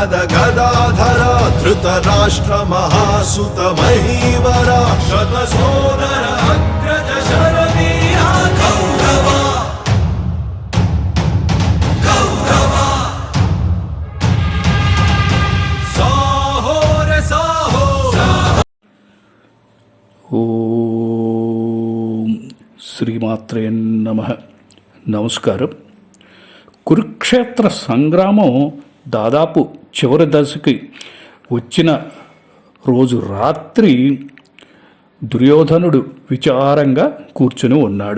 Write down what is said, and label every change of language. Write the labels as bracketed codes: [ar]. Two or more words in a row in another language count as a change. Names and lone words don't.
[sa] गदाधर धृतराष्ट्र महासुत महीवर शतसोदर अग्रज शरवीरा कौरव कौरव साहो रे साहो। [te] ఓం శ్రీమాత్రే నమః. నమస్కారం. కురుక్షేత్ర సంగ్రామం దాదాపు చివరి దశకి వచ్చిన రోజు రాత్రి దుర్యోధనుడు విచారంగా కూర్చుని ఉన్నాడు.